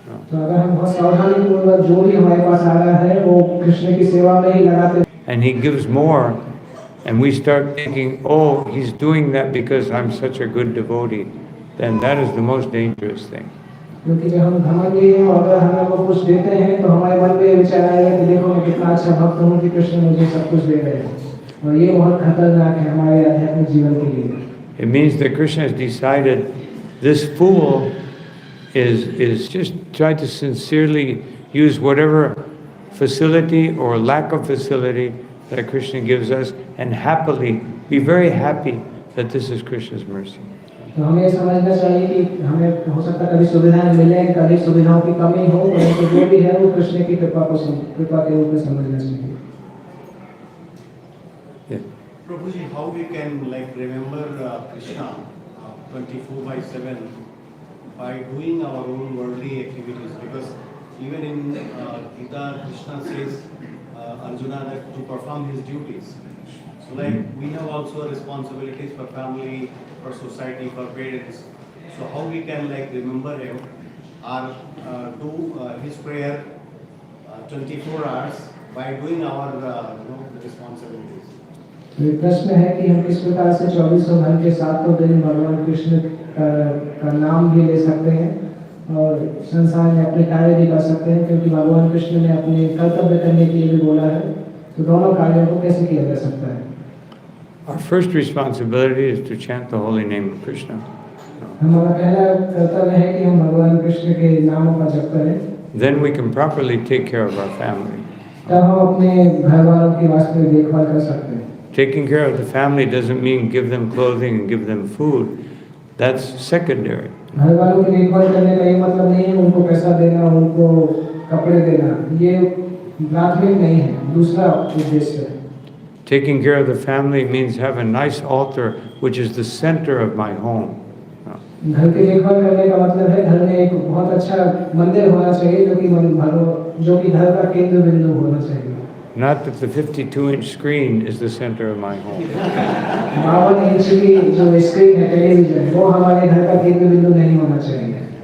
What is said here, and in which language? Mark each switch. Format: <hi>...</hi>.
<hi>तो अगर हम बहुत सावधानीपूर्वक जो भी हमारे पास आ रहा है वो कृष्ण की सेवा में ही लगाते हैं.</hi> <en>And he gives more, and we start thinking, oh, he's doing that because I'm such a good devotee, then that is the most dangerous thing.</en> <hi>क्योंकि जब हम घमंडी हैं और अगर हमें वो कुछ देते हैं तो हमारे मन में विचार आएगा कि देखो मैं कितना अच्छा भक्त हूँ कि कृष्ण मुझे सब कुछ दे रहे हैं, और ये बहुत खतरनाक है हमारे आध्यात्मिक जीवन के लिए.</hi> <en>It means that Krishna has decided this fool is just try to sincerely use whatever facility or lack of facility that Krishna gives us, and happily be very happy that this is Krishna's mercy.</en> <hi>तो हमें समझना चाहिए कि हमें हो सकता है कभी सुविधाएं मिले, कभी सुविधाओं की कमी हो, परंतु जो भी है वो कृष्ण की कृपा के रूप में समझना चाहिए.</hi> <en>Prabhuji, how we can remember Krishna 24/7 by doing our own worldly activities? Because even in Gita, Krishna says Arjuna that to perform his duties. So we have also responsibilities for family, for society, for parents. So how we can remember him or do his prayer 24 hours by doing our responsibilities?</en> <hi>तो प्रश्न है कि हम किस प्रकार से 24 घंटे 7 दिन भगवान कृष्ण का नाम भी ले सकते हैं और संसार में अपने कार्य भी कर सकते हैं, क्योंकि भगवान कृष्ण ने अपने कर्तव्य करने के लिए भी बोला है। तो दोनों कार्यों को कैसे किया जा सकता है?</hi> <en>Our first responsibility is to chant the holy name of Krishna.</en> <hi>हमारा पहला कर्तव्य है कि हम भगवान कृष्ण के नामों का जप करें।</hi> <en>Then we can properly take care of our family.</en> <hi>तब हम अपने घर वालों की वास्तविक देखभाल कर सकते हैं।</hi> <en>Taking care of the family doesn't mean give them clothing and give them food. That's secondary.</en> <hi>घर वालों की देखभाल करने का ये मतलब नहीं है उनको पैसा देना, उनको कपड़े देना, ये प्राथमिक नहीं है, दूसरा उद्देश्य है।</hi> <en>Taking care of the family means have a nice altar, which is the center of my home.</en> <hi>घर की देखभाल करने का मतलब है घर में एक बहुत अच्छा मंदिर होना चाहिए जो कि घर का केंद्र बिंदु होना चाहिए।</hi> <en>Not that the 52-inch screen is the center of my home.</en> <hi>52 inch की जो स्क्रीन है टेलीविजन, वो हमारे घर का केंद्र बिंदु नहीं होना चाहिए।</hi>